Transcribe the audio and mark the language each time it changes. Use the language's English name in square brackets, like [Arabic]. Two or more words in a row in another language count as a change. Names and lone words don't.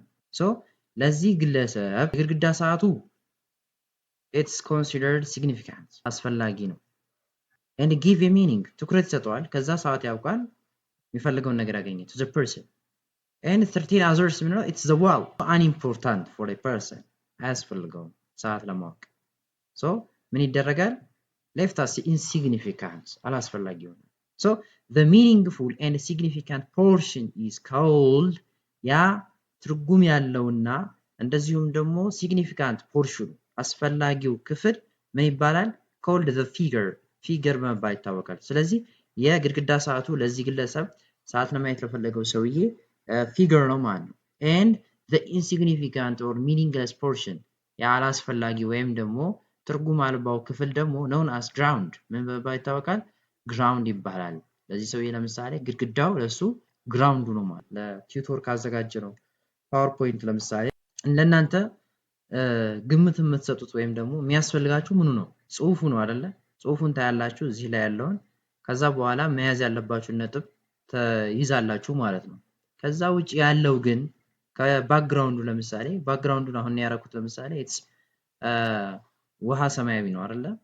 [Amharic] ለዚህ ግለሰብ የግድግዳ ሰዓቱ [English] it's considered significant [Amharic] አስፈላጊ ነው [English] and give a meaning [Amharic] ትኩረት ይሰጠዋል ከዛ ሰዓት ያውቃል የሚፈልገውን ነገር ያገኘ [English] to the person and 13 others [Amharic] ምንድነው [English] it's the wall unimportant for a person [Amharic] አያስፈልገውም ሰዓት ለማወቅ ምን ይደረጋል [English] left as insignificant [Amharic] አላስፈላጊ ሆነ [English] the meaningful and significant portion is called [Amharic] ያ ትርጉም ያለውና እንደዚሁም ደግሞ [English] significant portion [Amharic] አስፈላጊው ክፍል ምን ይባላል [English] called the figure [Amharic] በመባል ይታወቃል። ስለዚህ የግድግዳ ሰዓቱ ለዚህ ግለሰብ ሰዓት ለማየት ለፈለገው ሰውዬ figure ነው ማለት ነው [English] and the insignificant or meaningless portion [Amharic] ያላስፈላጊ ወይም ደግሞ ትርጉም አልባው ክፍል ደግሞ [English] known as ground [Amharic] ምን በመባል ይታወቃል ground ይባላል። ለዚህ ሰውዬ ለምሳሌ ግድግዳው ለሱ ground ነው ማለት ለቲዩቶር ካዘጋጀ ነው ፓወርፖይንት ለምሳሌ ለእናንተ ግምት የምትሰጡት ወይም ደግሞ የሚያስፈልጋችሁ ምኑ ነው ጽሁፉ ነው አይደለ ጽሁፉን ታያላችሁ እዚህ ላይ ያለውን ከዛ በኋላ መያዝ ያለባችሁ ነጥብ ተይዛላችሁ ማለት ነው። ከዛ ውጪ ያለው ግን ከባክግራውንዱ ለምሳሌ ባክግራውንዱን አሁን ያረኩት ለምሳሌ it's ውሃ ሰማያዊ ነው አይደለ